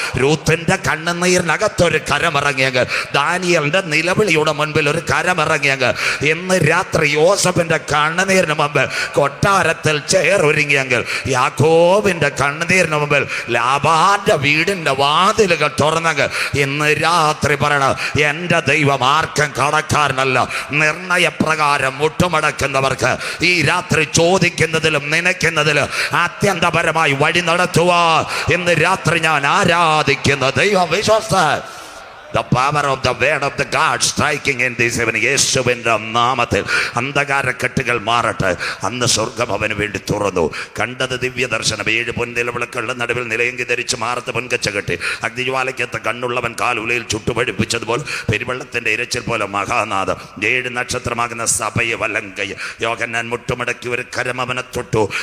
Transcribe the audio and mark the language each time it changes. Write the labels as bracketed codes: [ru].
[ml] രൂത്തിന്റെ കണ്ണുനീരിനകത്തൊരു കരമിറങ്ങിയെങ്കിൽ, ദാനിയേലിന്റെ നിലവിളിയുടെ മുൻപിൽ ഒരു കരമിറങ്ങിയെങ്കിൽ, ഇന്ന് രാത്രി യോസഫിന്റെ കണ്ണുനീരിന് മുമ്പിൽ കൊട്ടാരത്തിൽ ചെയറൊരുങ്ങിയെങ്കിൽ, യാക്കോബിന്റെ കണ്ണുനീരിന് മുമ്പിൽ ലാബാന്റെ വീടിന്റെ വാതിലുകൾ തുറന്നെങ്കിൽ, ഇന്ന് രാത്രി പറയണം, എൻ്റെ ദൈവം ആർക്കും കടക്കാരനല്ല. നിർണയപ്രകാരം മുട്ടുമടക്കുന്നവർക്ക് ഈ രാത്രി ചോദിക്കുന്നതിലും നനയ്ക്കുന്നതിലും അത്യന്തപരമായി വഴി നടത്തുക. ഇന്ന് രാത്രി ഞാൻ ആരാധിക്കുന്ന ദൈവം വിശ്വസ്തൻ. [en] The power of the word of the God striking in this heaven. [ml] യേശുവിൻ്റെ നാമത്തിൽ അന്ധകാരക്കെട്ടുകൾ മാറട്ടെ. അന്ന് സ്വർഗം അവന് വേണ്ടി തുറന്നു. കണ്ടത് ദിവ്യ ദർശനം. 7 പൊൻനിലവിളക്കുകളുടെ നടുവിൽ നിലയെങ്കി ധരിച്ച് മാറത്ത് പൊൻകച്ച കെട്ടി അഗ്നിജ്വാലയ്ക്കത്ത് കണ്ണുള്ളവൻ കാൽ ഉലയിൽ ചുട്ടുപഴിപ്പിച്ചതുപോലെ പെരുവെള്ളത്തിന്റെ ഇരച്ചിൽ പോലെ മഹാനാഥം 7 നക്ഷത്രമാകുന്ന സഭയെ വലങ്കൈ യോഹന്നാൻ മുട്ടുമടക്കി ഒരു കരം അവനെ തൊട്ടു.